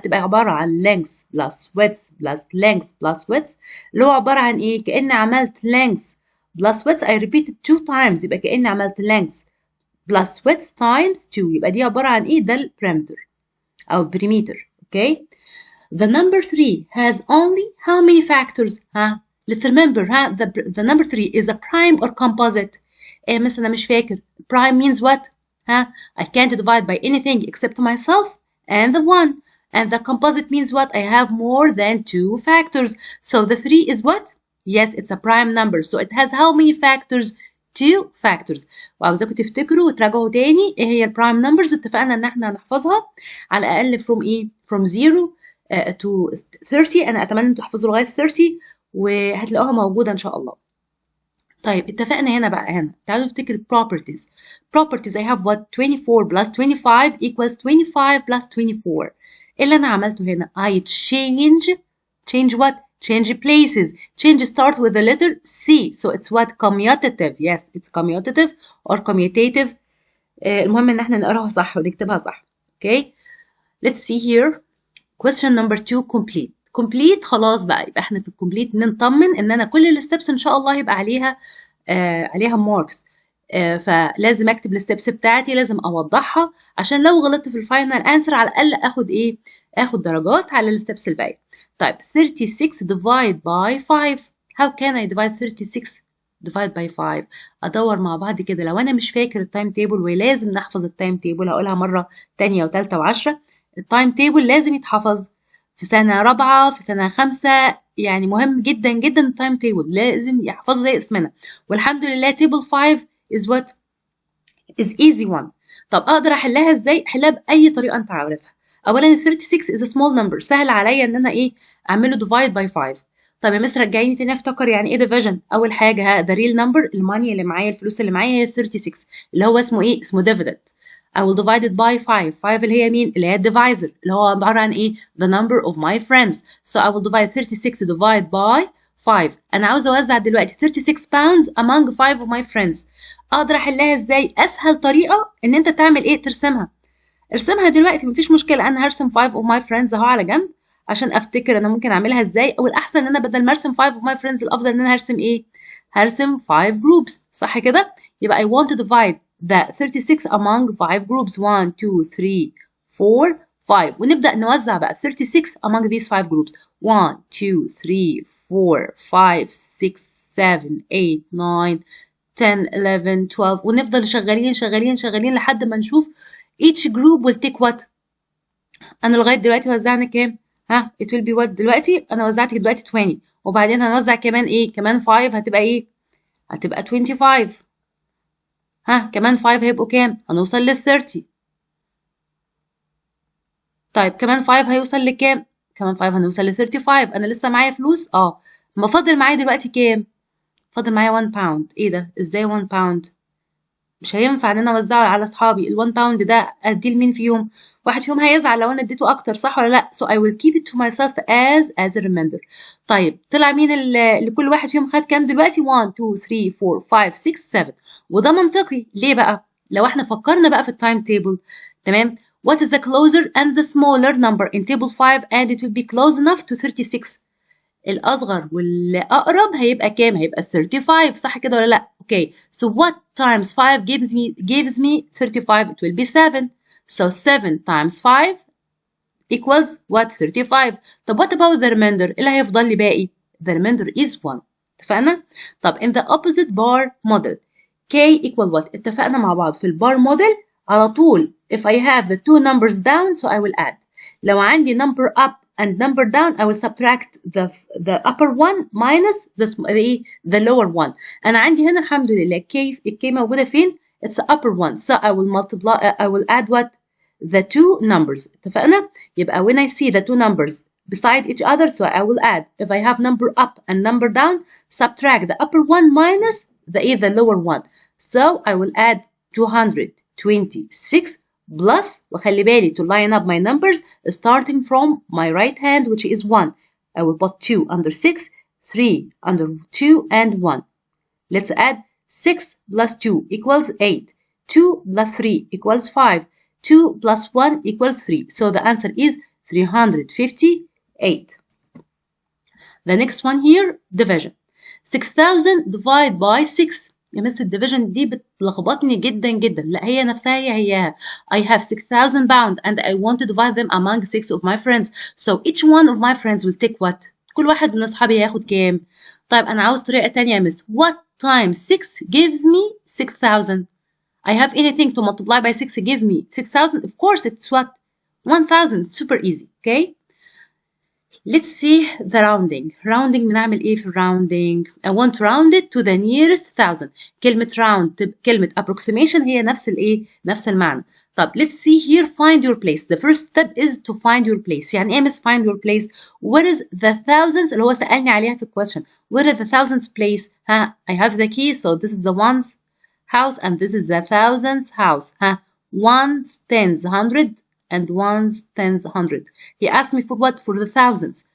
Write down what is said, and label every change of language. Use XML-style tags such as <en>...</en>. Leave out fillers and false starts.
<ar>تبقى عبارة عن</ar> <en>length plus width plus length plus width</en> <ar>اللي هو عبارة عن ايه؟ كأني عملت</ar> <en>length plus width I repeated 2 times</en> <ar>يبقى كأني عملت</ar> <en>length plus width times 2</en> <ar>يبقى دي عبارة عن ايه؟ ده البريمتر أو perimeter.</ar> <en>Okay? The number 3 has only how many factors? Let's remember. The number 3 is a prime or composite.</en> <ar>مثلا أنا مش فاكر.</ar> <en>Prime means what? I can't divide by anything except myself and the 1. And the composite means what? I have more than 2 factors. So the 3 is what? Yes, it's a prime number. So it has how many factors? two factors.</en> <ar>وعاوزاكم تفتكروا وتراجعوا تاني ايه هي البرايم نمبرز. اتفقنا ان احنا هنحفظها على الاقل from ايه</ar> <en>from 0 to 30.</en> <ar>انا اتمنى ان تحفظوا لغايه 30 وهتلاقوها موجوده ان شاء الله. طيب اتفقنا هنا بقى، هنا تعالوا نفتكر properties. properties</ar> <en>I have what 24 plus 25 equals 25 plus 24.</en> <ar>ايه اللي انا عملته هنا؟</ar> <en>I change what? Change places. Change starts with the letter C. So it's what? Commutative. Yes, it's commutative or commutative.</en> <ar>المهم ان احنا نقراها صح ونكتبها صح.</ar> <en>Okay. Let's see here. Question number 2 complete.</en> <ar>complete خلاص بقى، يبقى احنا في الكومبليت نطمن ان انا كل الستبس ان شاء الله يبقى عليها ماركس. فلازم اكتب الستبس بتاعتي، لازم اوضحها عشان لو غلطت في الفاينل انسر على الاقل اخد ايه؟ اخد درجات على الستبس الباقيه.</ar> <en>طيب 36 divide by 5. How can I divide 36 divide by 5؟</en> <ar>ادور مع بعض كده. لو انا مش فاكر التايم تيبل، ولازم نحفظ التايم تيبل، هقولها مره تانية وتالتة وعشرة. التايم تيبل لازم يتحفظ في سنة رابعة، في سنة خمسة، يعني مهم جدا جدا. التايم تيبل لازم يحفظوا زي اسمنا. والحمد لله تيبل</ar> <en>5 is what is easy one.</en> <ar>طب اقدر احلها ازاي؟ احلها باي طريقة انت عارفها. اولا</ar> <en>36 is a small number،</en> <ar>سهل عليا ان انا ايه اعمله</ar> <en>divide by 5.</en> <ar>طب يا مس رجعيني تاني افتكر يعني ايه division. اول حاجة</ar> <en>the real number،</en> <ar>الماني اللي معايا، الفلوس اللي معايا هي 36، اللي هو اسمه ايه؟ اسمه dividend.</ar> <en>I will divide it by 5.</en> <ar>5 اللي هي مين؟ اللي هي divisor، اللي هو عبارة عن ايه؟</ar> <en>the number of my friends. So I will divide 36 divide by 5.</en> <ar>انا عاوزة اوزع دلوقتي</ar> <en>36 pounds among 5 of my friends.</en> <ar>اقدر احلها ازاي؟ اسهل طريقة ان انت تعمل ايه؟ ترسمها. ارسمها دلوقتي مفيش مشكلة. انا هرسم</ar> <en>5 of my friends</en> <ar>اهو على جنب عشان افتكر انا ممكن اعملها ازاي. او الاحسن ان انا بدل ما ارسم</ar> <en>5 of my friends،</en> <ar>الافضل ان انا هرسم ايه؟ هرسم</ar> <en>5 groups،</en> <ar>صح كده؟ يبقى</ar> <en>I want to divide the 36 among 5 groups.</en> <ar>1 2 3 4 5. ونبدأ نوزع بقى</ar> <en>36 among these 5 groups.</en> <ar>1 2 3 4 5 6 7 8 9 10 11 12. ونفضل شغالين لحد ما نشوف</ar> <en>each group will take what.</en> <ar>انا لغايه دلوقتي وزعنا كام؟ ها</ar> <en>it will be what</en> <ar>دلوقتي؟ انا وزعت دلوقتي 20، وبعدين هنوزع كمان ايه؟ كمان 5 هتبقى ايه؟ هتبقى 25. ها كمان 5 هيبقوا كام؟ هنوصل لل 30. طيب كمان 5 هيوصل لكام؟ كمان 5 هنوصل ل 35. انا لسه معايا فلوس؟ ما فاضل معايا دلوقتي كام؟ فاضل معايا 1 باوند. ايه ده؟ ازاي 1 باوند؟ مش هينفع ان انا اوزعه على اصحابي. ال1 باوند ده اديه لمين فيهم؟ واحد فيهم هيزعل لو انا اديته اكتر، صح ولا لا؟</ar> <en>so I will keep it to myself as a reminder.</en> <ar>طيب طلع مين اللي كل واحد فيهم خد كام دلوقتي؟ 1 2 3 4 5 6 7. وده منطقي. ليه بقى؟ لو احنا فكرنا بقى في التايم تيبل، تمام؟</ar> <en>what is the closer and the smaller number in table 5 and it will be close enough to 36؟</en> <ar>الأصغر والأقرب هيبقى كام؟ هيبقى 35، صح كده ولا لأ؟</ar> <en>Okay, so what times 5 gives me 35? It will be 7. So 7 times 5 equals what? 35. طب what about the remainder؟</en> <ar>إيه اللي هيفضل لي باقي؟</ar> <en>The remainder is 1.</en> <ar>اتفقنا؟ طب</ar> <en>in the opposite bar model k equal what؟</en> <ar>اتفقنا مع بعض في البار موديل على طول</ar> <en>if I have the two numbers down so I will add.</en> <ar>لو عندي</ar> <en>number up and number down I will subtract the upper one minus the lower one.</en> <ar>أنا عندي هنا الحمد لله k موجودة فين؟</ar> <en>It's the upper one. So I will I will add what? The two numbers. اتفقنا؟ يبقى when I see the two numbers beside each other so I will add. If I have number up and number down, subtract the upper one minus the lower one. So I will add 226 plus,</en> <ar>وخلي بالي</ar> <en>to line up my numbers starting from my right hand which is 1. I will put 2 under 6, 3 under 2 and 1. Let's add 6 plus 2 equals 8. 2 plus 3 equals 5. 2 plus 1 equals 3. So the answer is 358. The next one here, division. 6000 divided by 6.</en> <ar>يا مس الديفيجن دي بتلخبطني جدا جدا. لا هي نفسها هي</ar> <en>I have 6000 pounds and I want to divide them among 6 of my friends. So each one of my friends will take what?</en> <ar>كل واحد من أصحابي هياخد كام؟ طيب أنا عاوز طريقة تانية يا مس.</ar> <en>What times 6 gives me 6000? I have anything to multiply by 6 give me 6000? Of course it's what? 1000. Super easy. Okay? Let's see the rounding. Rounding</en> <ar>بنعمل ايه في</ar> <en>rounding؟ I want to round it to the nearest thousand.</en> <ar>كلمة round كلمة approximation هي نفس الايه؟ نفس المعنى. طب</ar> <en>let's see here find your place. The first step is to find your place.</en> <ar>يعني ايه</ar> <en>miss find your place? Where is the thousands</en> <ar>اللي هو سألني عليها في</ar> <en>question. Where is the thousands place? ها I have the key so this is the ones house and this is the thousands house. ها ones, tens, hundred and ones, tens, hundred. He asked me for what? For the thousands.</en>